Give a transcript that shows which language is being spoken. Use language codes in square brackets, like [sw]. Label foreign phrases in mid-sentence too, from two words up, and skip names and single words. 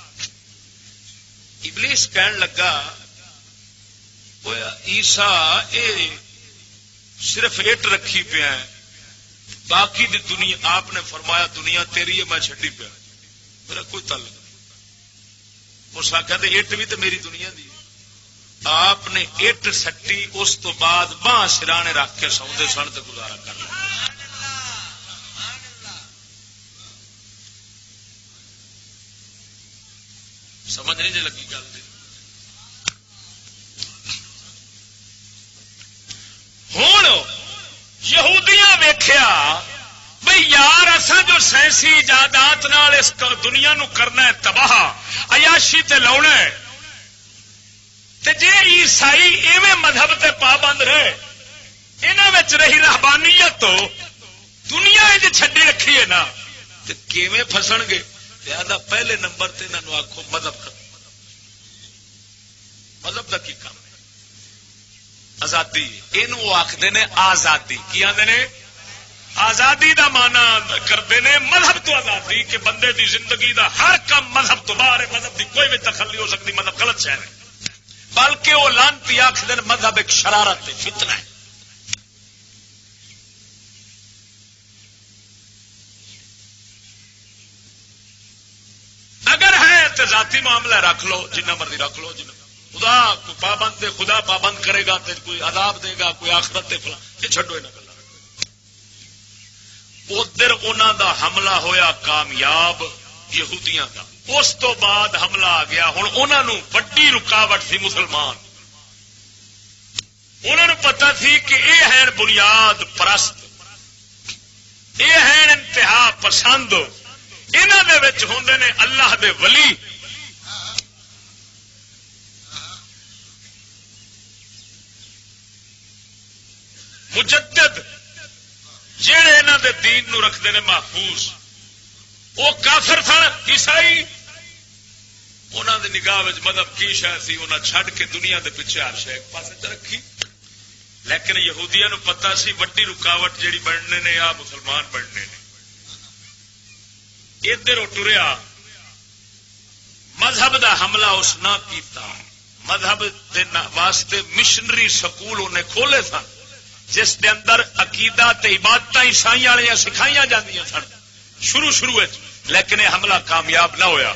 [pa] ابلیس کہن لگا عیسیٰ اے صرف اٹ رکھی پیا ہے، باقی دی دنیا آپ نے فرمایا دنیا تیری ہے، میں چھڈی پیا، میرا کوئی تعلق نہیں۔ اس آخیا اٹ بھی تو میری دنیا دی ہے۔ آپ نے اٹ سٹی، اس تو بعد باہ سرانے رکھ کے سوندے سن تے گزارا کر لیا۔ سمجھ نہیں جی لگی گل دی؟ ہوں یہودیاں ویکھیا بھئی یار اصا جو سائنسی ایجادات نال اس دنیا نو کرنا ہے تباہ، عیاشی تے لاؤنا ہے، تے جے عیسائی ایویں مذہب تے پابند رہے، انہاں وچ رہی رہبانیت تو دنیا انج چھڈی رکھی ہے نا، تے کیویں پھسن گے؟ لہذا پہلے نمبر تے انہاں نو آکھو مذہب کا، مذہب دا کی کام ہے؟ آزادی، اینو آکھدے نے آزادی۔ کی آندے نے؟ آزادی دا معنی کرتے ہیں مذہب تو آزادی، کہ بندے دی زندگی دا ہر کام مذہب تو باہر ہے، مذہب دی کوئی بھی دخل نہیں ہو سکتی، مذہب غلط شے ہے۔ بلکہ وہ لانتی آکھدے نے مذہب ایک شرارت ہے، فتنہ ہے۔ اگر ہے تو ذاتی معاملہ رکھ لو، جنہ مرضی رکھ لو، جنہ خدا کو پابند دے، خدا پابند کرے گا تو کوئی عذاب دے گا، کوئی آخرت دے فلاں، یہ چھڈو انہاں گلاں۔ ادھر انہاں دا حملہ ہویا کامیاب یہودیاں دا، اس تو بعد حملہ آ گیا۔ ہن انہاں نوں بڑی رکاوٹ سی مسلمان، انہاں نوں پتہ سی کہ یہ ہیں بنیاد پرست، یہ ہیں انتہا پسند، انہاں دے وچ ہوندے نے اللہ دے ولی۔ مجدد جہے انہوں دے دین نو رکھتے ہیں محفوظ، وہ کافر سن عیسائی، انہوں دے نگاہ مذہب کی شے سی، انہاں چھڈ کے دنیا دے پیچھے ہر شے ایک پاسے تے رکھی۔ لیکن یہودیاں نو پتہ سی وڈی رکاوٹ جیڑی بننے نے آ مسلمان بننے نے۔ ادھر وہ ٹریا، مذہب دا حملہ اس نہ کیتا، مذہب دے واسطے مشنری سکول انہیں کھولے سن، جس دے اندر عقیدہ تے عبادت عیسائی والیاں سکھائیاں جاندیاں سن شروع لیکن یہ حملہ کامیاب نہ ہویا۔